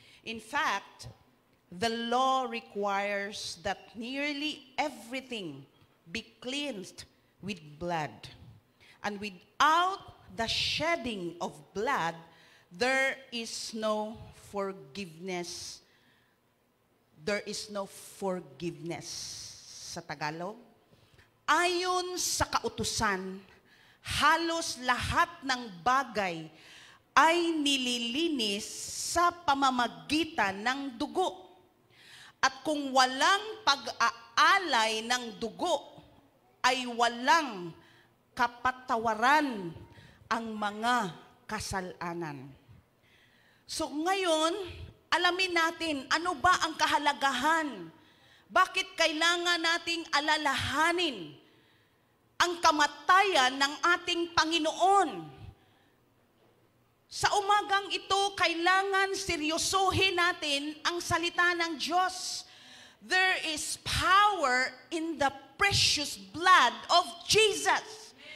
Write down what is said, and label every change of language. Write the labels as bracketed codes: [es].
[en] In fact, the law requires that nearly everything be cleansed with blood. And without the shedding of blood, there is no forgiveness. There is no forgiveness. [tl] Sa Tagalog, ayon sa kautusan, halos lahat ng bagay ay nililinis sa pamamagitan ng dugo. At kung walang pag-aalay ng dugo, ay walang kapatawaran ang mga kasalanan. So ngayon, alamin natin, ano ba ang kahalagahan? Bakit kailangan nating alalahanin ang kamatayan ng ating Panginoon? Sa umagang ito, kailangan seryosohin natin ang salita ng Diyos. [en] There is power in the precious blood of Jesus.